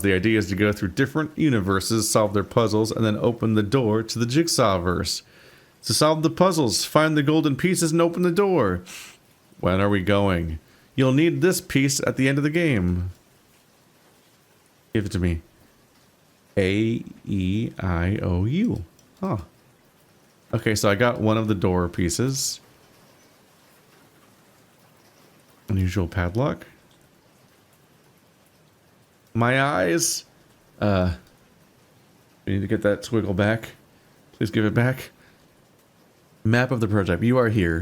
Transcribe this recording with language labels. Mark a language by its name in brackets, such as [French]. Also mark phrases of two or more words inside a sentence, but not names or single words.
[English] The idea is to go through different universes, solve their puzzles, and then open the door to the Jigsawverse. To solve the puzzles, find the golden pieces and open the door. When are we going? You'll need this piece at the end of the game. Give it to me. A-E-I-O-U. Oh. Okay, so I got one of the door pieces. Unusual padlock. My eyes. We need to get that squiggle back. Please give it back. Map of the prototype. You are here.